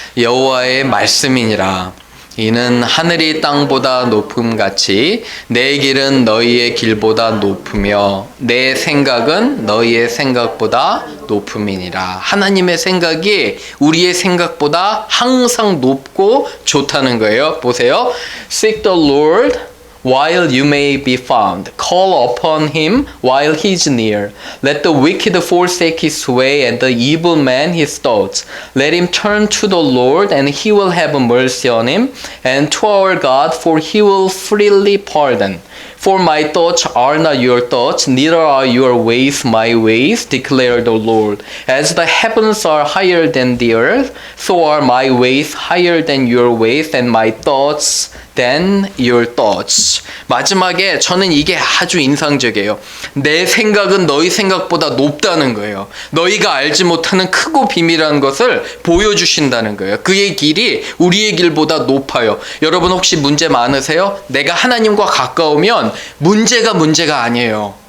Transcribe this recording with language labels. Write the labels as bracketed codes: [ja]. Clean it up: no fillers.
[ko] 여호와의 말씀이니라. 이는 하늘이 땅보다 높음같이 내 길은 너희의 길보다 높으며 내 생각은 너희의 생각보다 높음이니라. 하나님의 생각이 우리의 생각보다 항상 높고 좋다는 거예요. 보세요. [en] Seek the Lord while you may be found. Call upon him while he is near. Let the wicked forsake his way and the evil man his thoughts. Let him turn to the Lord and he will have mercy on him, and to our God, for he will freely pardon. For my thoughts are not your thoughts, neither are your ways my ways, declare the Lord. As the heavens are higher than the earth, so are my ways higher than your ways, and my thoughts than your thoughts. [ko] 마지막에 저는 이게 아주 인상적이에요. 내 생각은 너희 생각보다 높다는 거예요. 너희가 알지 못하는 크고 비밀한 것을 보여주신다는 거예요. 그의 길이 우리의 길보다 높아요. 여러분 혹시 문제 많으세요? 내가 하나님과 가까우면 문제가 아니에요.